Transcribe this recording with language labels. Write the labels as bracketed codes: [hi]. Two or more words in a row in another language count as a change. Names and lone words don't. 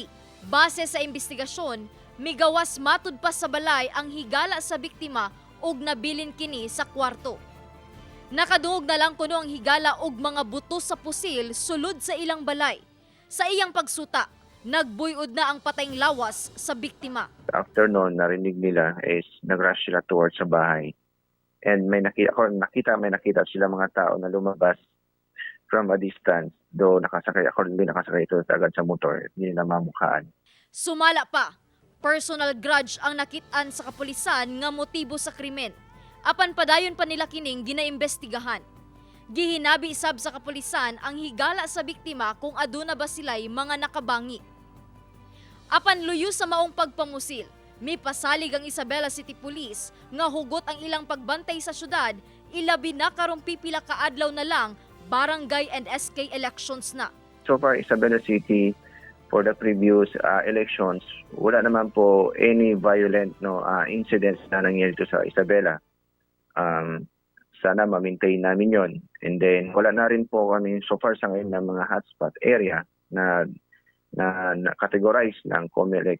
[ceb] Base sa investigasyon, migawas matud pa sa balay ang higala sa biktima ug nabilin kini sa kwarto. Nakadungog na lang kuno ang higala ug mga buto sa pusil sulod sa ilang balay. Sa iyang pagsuta, nagbuyod na ang patayng lawas sa biktima. [tl] After noon, narinig nila is nag-rush sila towards sa bahay. And may nakita sila mga tao na lumabas [en] from a distance. [tl] Though hindi nakasakay ito agad sa motor, hindi nila mamukhaan. [ceb] Sumala pa, [en] personal grudge [ceb] ang nakitaan sa kapulisan nga motibo sa krimen. Apan padayon pa nila kining ginaimbestigahan. Gihinabi sab sa kapulisan ang higala sa biktima kung aduna ba sila'y mga nakabangi. Apan luyo sa maong pagpamusil, may pasalig ang Isabela City Police nga hugot ang ilang pagbantay sa syudad, ilabi na karong pipila ka adlaw na lang barangay and SK elections na. [en] So far, Isabela City, for the previous elections, [tl] wala naman po [en] any violent incidents [tl] na nangyari dito sa Isabela. Sana ma-maintain namin yon. And then, wala na rin po kami so far sa ngayon ng mga [en] hotspot area [tl] na categorize ng COMELEC.